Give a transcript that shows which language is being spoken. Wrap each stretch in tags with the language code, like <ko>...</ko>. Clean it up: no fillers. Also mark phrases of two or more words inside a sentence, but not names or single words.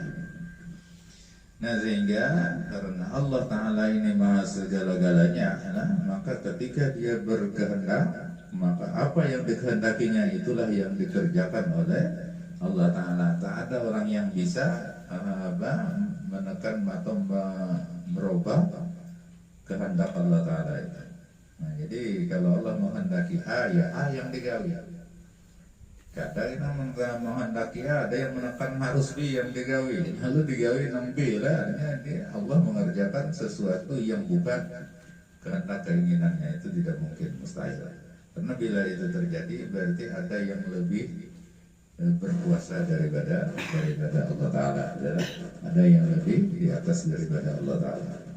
<id>Nah, sehingga karena Allah Ta'ala ini maha segala-galanya, maka ketika dia berkehendak, maka apa yang dikehendakinya itulah yang dikerjakan oleh Allah Ta'ala. Tak ada orang yang bisa menekan atau merubah kehendak Allah Ta'ala itu. Nah, jadi kalau Allah menghendaki A, ya A yang digawi. Kadang kita menghendaki A, ada yang menekan harus B yang digawi, lalu digawi nang B lah. Allah mengerjakan sesuatu yang bukan kehendak keinginannya, itu tidak mungkin, mustahil. Karena bila itu terjadi berarti ada yang lebih berkuasa daripada Allah Ta'ala, ada yang lebih di atas daripada Allah Ta'ala.</id>